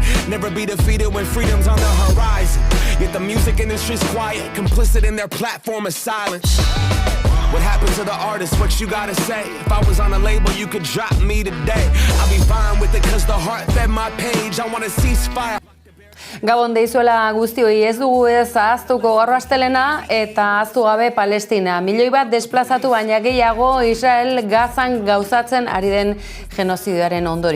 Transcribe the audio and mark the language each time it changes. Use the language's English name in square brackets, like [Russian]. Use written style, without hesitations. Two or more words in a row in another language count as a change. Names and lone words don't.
[English] Never be defeated when freedom's on the horizon. Yet the music industry's quiet, complicit in their platform of silence. What happened to the artist? What you gotta say? If I was on a label, you could drop me today. I'll be fine with it cause the heart fed my page. I wanna ceasefire. [Basque] Gabon deizuela guztioi, ez dugu ez ahaztuko gaur astelena eta ahaztu gabe Palestina. Milioi bat desplazatu baina gehiago Israel Gazan gauzatzen ari den genozidioaren ondorio.